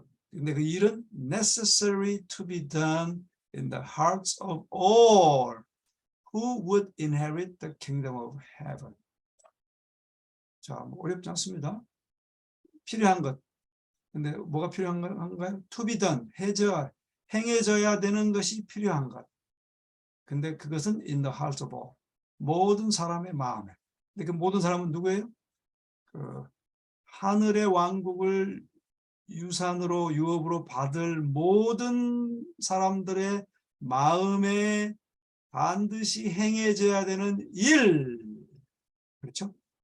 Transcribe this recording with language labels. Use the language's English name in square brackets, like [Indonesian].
[Korean] 근데 그 일은 [English] necessary to be done in the hearts of all who would inherit the kingdom of heaven. [Korean] 자, 뭐 어렵지 않습니다. 필요한 것. 근데 뭐가 필요한 건가요? [English] To be done, [Korean] 행해져야 되는 것이 필요한 것. 근데 그것은 [English] in the hearts of all. [Korean] 모든 사람의 마음에. 근데 그 모든 사람은 누구예요? 그 하늘의 왕국을 유산으로 유업으로 받을 모든 사람들의 마음에 반드시 행해져야 되는 일. 그렇죠?